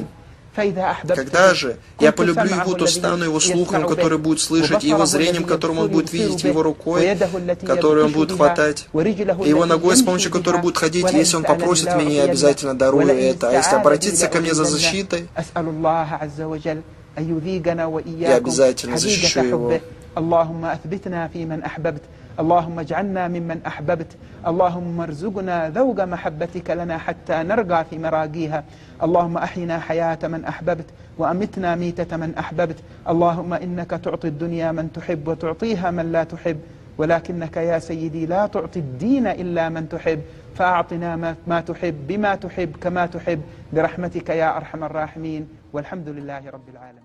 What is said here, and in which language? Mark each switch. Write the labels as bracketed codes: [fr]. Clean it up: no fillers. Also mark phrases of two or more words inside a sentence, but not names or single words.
[ru] Когда же я полюблю его, то стану его слухом, который будет слышать, и его зрением, которым он будет видеть, и его рукой, которую он будет хватать, и его ногой, с помощью которой будет ходить. Если он попросит меня, я обязательно дарую это. А если обратиться ко мне за защитой, я обязательно защищу его. [ar] اللهم اجعلنا ممن أحببت اللهم ارزقنا ذوق محبتك لنا حتى نرقى في مراقيها اللهم أحينا حياة من أحببت وأمتنا ميتة من أحببت اللهم إنك تعطي الدنيا من تحب وتعطيها من لا تحب ولكنك يا سيدي لا تعطي الدين إلا من تحب فأعطنا ما تحب بما تحب كما تحب برحمتك يا أرحم الراحمين والحمد لله رب العالمين.